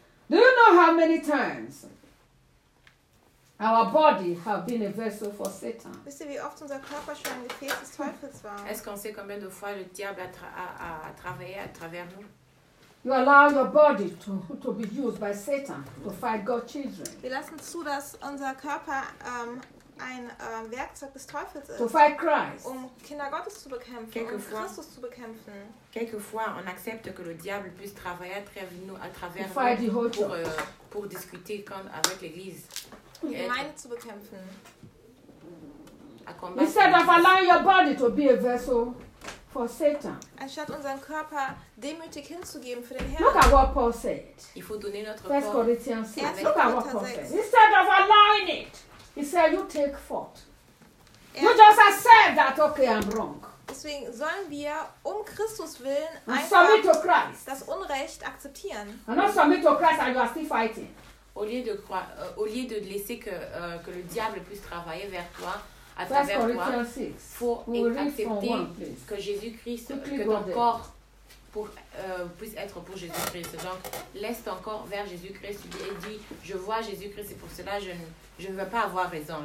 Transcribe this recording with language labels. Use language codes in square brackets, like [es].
[en] Do you know how many times our body have been a vessel for Satan? [de] Wisst ihr, wie oft unser Körper schon ein Gefäß des Teufels war? [fr] Est-ce qu'on sait combien de fois le diable a travaillé à travers nous? [en] You allow your body to be used by Satan to fight God's children. [de] Wir lassen zu, dass unser Körper ein Werkzeug des Teufels ist. [en] To fight Christ. [de] Um Kinder Gottes zu bekämpfen. [fr] Quelquefois, [de] um Christus zu bekämpfen. [fr] Quelquefois, on accepte que le diable puisse travailler à travers nous pour discuter avec l'Église. [de] Die Gemeinde zu bekämpfen. [en] Instead of allowing your body to be a vessel for Satan. [de] Anstatt unseren Körper demütig hinzugeben für den Herrn. [en] Look at what Paul said. [fr] Il faut donner notre [en] First Corinthians 6. Look at what Paul said. Instead of allowing it, he said, you take fault. You just accept that, okay, I'm wrong. [de] Deswegen sollen wir um Christus willen einfach das Unrecht akzeptieren. [en] And not submit to Christ and you are still fighting. [fr] Au lieu de laisser que le diable puisse travailler vers toi, à travers toi, il faut accepter que Jésus-Christ, que ton corps puisse être pour Jésus-Christ. Donc, laisse ton corps vers Jésus-Christ et dis, je vois Jésus-Christ et pour cela, je ne veux pas avoir raison.